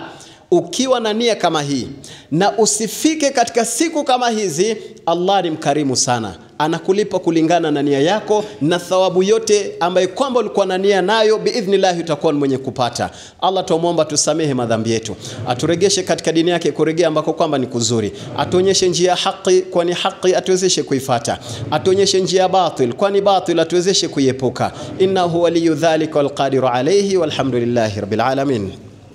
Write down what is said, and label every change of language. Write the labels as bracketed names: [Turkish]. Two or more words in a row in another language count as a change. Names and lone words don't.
[Swahili] Ukiwa na nia kama hii na usifike katika siku kama hizi, Allah ni mkarimu sana, anakulipa kulingana na nia yako, na thawabu yote ambayo kwamba ulikuwa na nia nayo biidhnillah utakuwa mwenye kupata. Allah tumuomba tusamehe madhambi yetu, aturegeshe katika dini yake kurejea ambako kwamba ni kuzuri, atuonyeshe njia haki kwani haki atuwezeshe kuifuata, atuonyeshe njia batil kwani batil atuwezeshe kuiepuka. [Arabic] إنه ولي ذلك والقادر عليه والحمد لله رب العالمين.